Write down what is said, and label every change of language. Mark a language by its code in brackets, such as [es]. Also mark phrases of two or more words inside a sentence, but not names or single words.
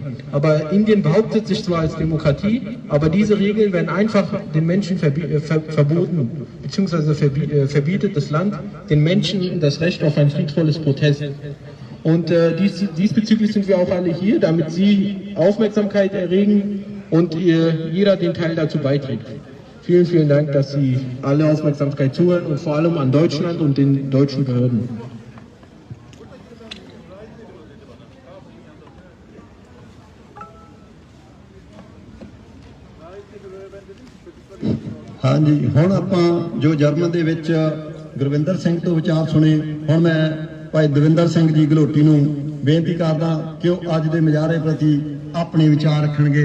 [de] Aber Indien behauptet sich zwar als Demokratie, aber diese Regeln werden einfach den Menschen verboten, beziehungsweise verbietet das Land den Menschen das Recht auf ein friedvolles Protest. Und diesbezüglich sind wir auch alle hier, damit Sie Aufmerksamkeit erregen und jeder den Teil dazu beiträgt. Vielen, vielen Dank, dass Sie alle Aufmerksamkeit zuhören und vor allem an Deutschland und den deutschen Behörden. [pa] ਹਾਂਜੀ, ਹੁਣ ਆਪਾਂ ਜੋ ਜਰਮਨ ਦੇ ਵਿੱਚ ਗੁਰਵਿੰਦਰ ਸਿੰਘ ਤੋਂ ਵਿਚਾਰ ਸੁਣੇ, ਹੁਣ ਮੈਂ ਭਾਈ ਦਵਿੰਦਰ ਸਿੰਘ ਜੀ ਗਲੋਟੀ ਨੂੰ ਬੇਨਤੀ ਕਰਦਾ ਕਿ ਉਹ ਅੱਜ ਦੇ ਮੁਜ਼ਾਹਰੇ ਪ੍ਰਤੀ ਆਪਣੇ ਵਿਚਾਰ ਰੱਖਣਗੇ।